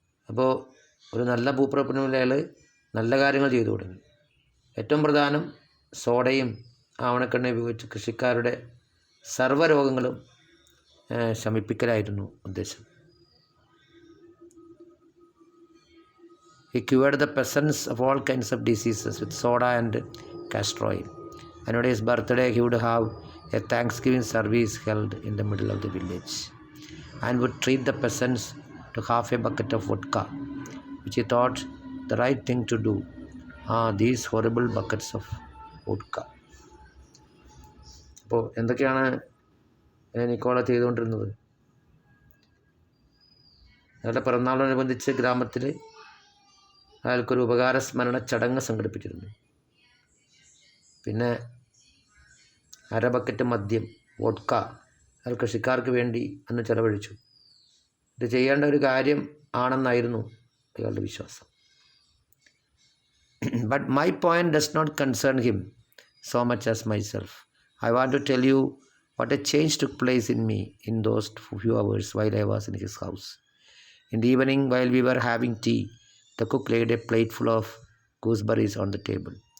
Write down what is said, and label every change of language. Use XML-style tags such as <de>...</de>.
<ml>അപ്പോൾ ഒരു നല്ല ഭൂപ്രഭുവിനെ അയാൾ നല്ല കാര്യങ്ങൾ ചെയ്തു തുടങ്ങി. ഏറ്റവും പ്രധാനം സോഡയും ആവണക്കെണ്ണയും ഉപയോഗിച്ച് കൃഷിക്കാരുടെ സർവ്വരോഗങ്ങളും ശമിപ്പിക്കലായിരുന്നു ഉദ്ദേശം.</ml> <en>He cured the peasants of all kinds of diseases with soda and castor oil. And on his birthday, he would have a Thanksgiving service held in the middle of the village and would treat the peasants to half a bucket of vodka, which he thought the right thing to do. These horrible buckets of vodka.</en> <ml>അപ്പോൾ എന്തൊക്കെയാണ് Nikola ചെയ്തുകൊണ്ടിരുന്നത്? അയാളുടെ പിറന്നാളിനോടനുബന്ധിച്ച് ഗ്രാമത്തിൽ അയാൾക്കൊരു ഉപകാരസ്മരണ ചടങ്ങ് സംഘടിപ്പിച്ചിരുന്നു. പിന്നെ അര ബക്കറ്റ് മദ്യം, വോഡ്ക, അയാൾ കൃഷിക്കാർക്ക് വേണ്ടി അന്ന് ചെലവഴിച്ചു. ഇത് ചെയ്യേണ്ട ഒരു കാര്യം ആണെന്നായിരുന്നു അയാളുടെ വിശ്വാസം.</ml> <en>But my point does not concern him so much as myself. I want to tell you what a change took place in me in those few hours while I was in his house. In the evening, while we were having tea, the cook laid a plate full of gooseberries on the table.</en>